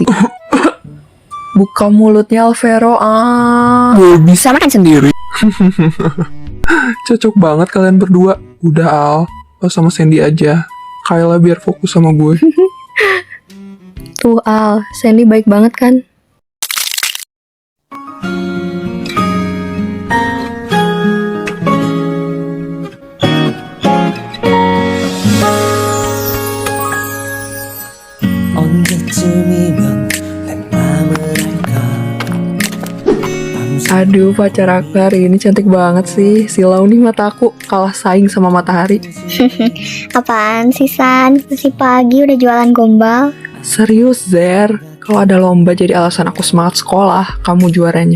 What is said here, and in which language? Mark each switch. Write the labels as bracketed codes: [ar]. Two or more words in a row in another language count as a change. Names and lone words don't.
[id] Buka mulutnya Alvero, Gue bisa makan sendiri. Cocok banget kalian berdua. Udah Al, lo sama Sandy aja. Kayla biar fokus sama gue. Tuh, Al. Sandy baik banget kan? [ko] 언제쯤이면 내 맘을 알까. [id] Aduh, pacar aku hari ini cantik banget sih. Silau nih mataku, kalah saing sama matahari. Apaan sih, San? Masih pagi udah jualan gombal? Serius, Zer. Kalau ada lomba jadi alasan aku semangat sekolah, kamu juaranya.